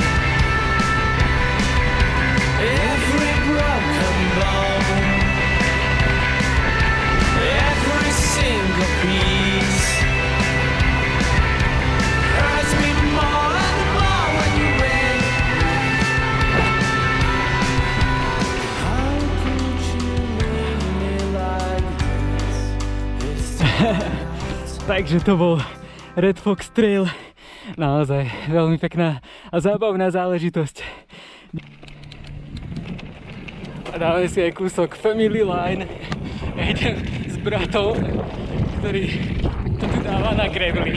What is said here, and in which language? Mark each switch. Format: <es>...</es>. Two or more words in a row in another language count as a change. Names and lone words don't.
<en>Every broken bone, every single piece hurts me more and more when you're with me. How could you leave me like this?</en> <sk>Takže to bol Red Fox Trail. Naozaj veľmi pekná a zábavná záležitosť. A dáme si aj kúsok Family Line. Ja idem s bratom, ktorý to tu dáva na gravely.</sk>